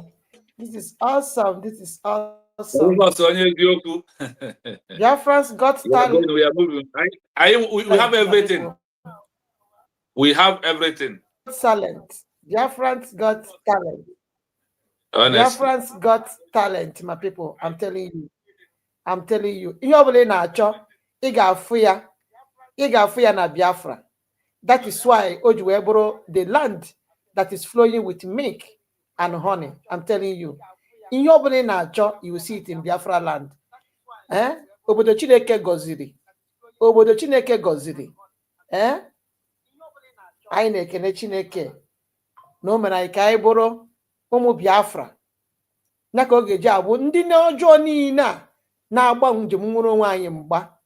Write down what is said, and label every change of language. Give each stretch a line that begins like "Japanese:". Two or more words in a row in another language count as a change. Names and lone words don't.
English: This is awesome. This is awesome. Biafra's got talent. We are moving. We have everything. We have everything. Talent. Biafra's got talent. Honestly. Biafra's got talent, my people. I'm telling you. I'm telling you.
Igbo: Ihe ọbụla ị na-achọ, ị ga-afụ ya na Biafra.
English: That is why
Igbo: o ji wee bụrụ
English: the land that is flowing with milk and honey. I'm telling you.
Igbo: Ihe ọbụla ị na-achọ,
English: you will see it in Biafra land.
Igbo: Obodo Chineke gọziri. Obodo Chineke gọziri. Anyị na-ekene Chineke na o mere anyị ka anyị bụrụ ụmụ Biafra. Ya ka ọ ga-eji abụ ndị ọjọọ niile a na-agba njem nwere onwe anyị mgba.